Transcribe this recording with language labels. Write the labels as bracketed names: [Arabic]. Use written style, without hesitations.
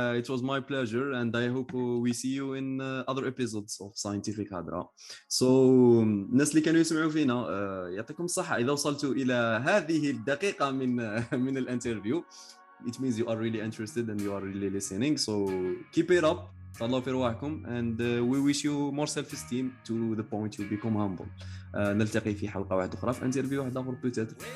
[English] It was my pleasure, and I hope we see you in other episodes of Scientific Hadra. [Arabic] So الناس اللي كانوا يسمعوا فينا يعطيكم الصحة إذا وصلتوا إلى هذه الدقيقة من الانترفيو. [English] It means you are really interested and you are really listening. So keep it up. [Arabic] تهلاو في رواحكم, [English] and we wish you more self-esteem to the point you become humble. [Arabic] نلتقي في حلقة واحدة أخرى في انترفيو واحد آخر بوتيتر.